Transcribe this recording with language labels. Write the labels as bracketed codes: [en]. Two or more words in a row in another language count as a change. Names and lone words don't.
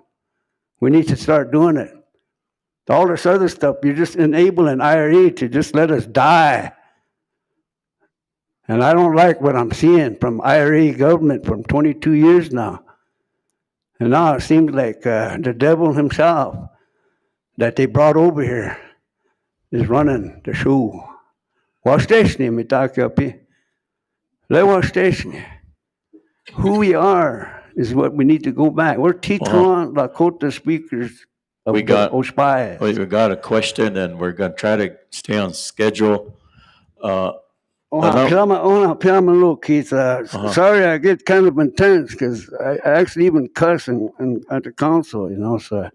[en] We need to start doing it. All this other stuff, you're just enabling IRA to just let us die. And I don't like what I'm seeing from IRA government from 22 years now. And now it seems like the devil himself that they brought over here is running the show. [lkt] Wasteshni mitakapi. Le wasteshni. [en] Who we are is what we need to go back. We're Teton Lakota speakers of We got- Ospaya. We got a question, and we're going to try to stay on schedule. Look, Keith, sorry I get kind of intense because I actually even cuss at the council, so